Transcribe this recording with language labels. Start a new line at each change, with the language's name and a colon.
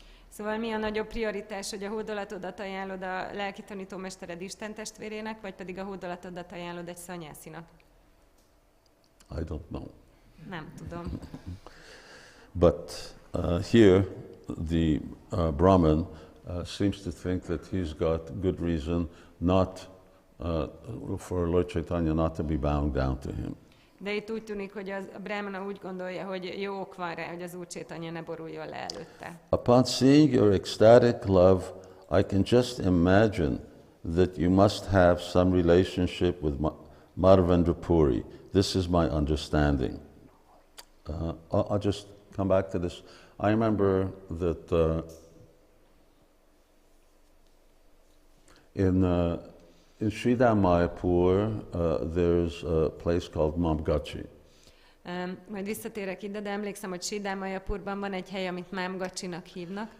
Hungarian: Szóval mi a nagyobb prioritás, hogy a hódolatodat ajánlod a lelki tanítómestered Isten testvérének, vagy pedig a hódolatodat ajánlod egy szanyászinak?
English: I don't know.
Hungarian: Nem tudom.
English: But here the Brahmin seems to think that he's got good reason not for Lord Caitanya not to be bowing down to him.
Hungarian: De itt úgy tűnik, hogy a brahmana úgy gondolja, hogy jó ok van rá, hogy az Úr Caitanya ne boruljon le előtte.
English: Upon seeing your ecstatic love, I can just imagine that you must have some relationship with Madhavendra Puri. This is my understanding. I'll just come back to this. I remember that in Sridham Mayapur, there's a place called Mamgachi.
Hungarian: Majd visszatérek ide, de emlékszem, hogy Sridham Mayapurban van egy hely, amit Mamgachinak hívnak.